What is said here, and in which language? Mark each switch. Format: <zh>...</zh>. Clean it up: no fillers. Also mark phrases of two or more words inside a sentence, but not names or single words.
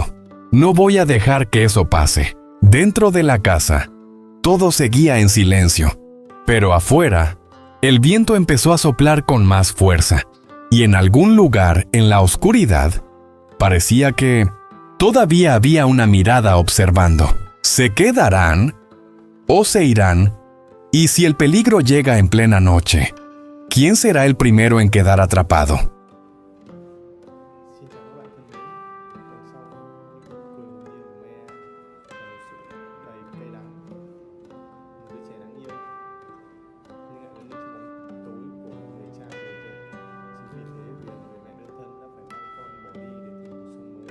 <es>No voy a dejar que eso pase. Dentro de la casa, todo seguía en silencio, pero afuera, el viento empezó a soplar con más fuerza, y en algún lugar en la oscuridad, parecía que todavía había una mirada observando. ¿Se quedarán o se irán? Y si el peligro llega en plena noche, ¿quién será el primero en quedar atrapado?</es> <vi>Xin chào các bạn thân mến. Đằng sau những nụ cười hồn nhiên của Maya là một sự đầy cay đắng. Một đứa trẻ đáng yêu nhưng lại đứng trong bóng tối của một người cha tồi tệ. Chính vì thế Huyền, người mẹ đơn thân, đã phải mang con bỏ đi để tìm cuộc sống mới.</vi>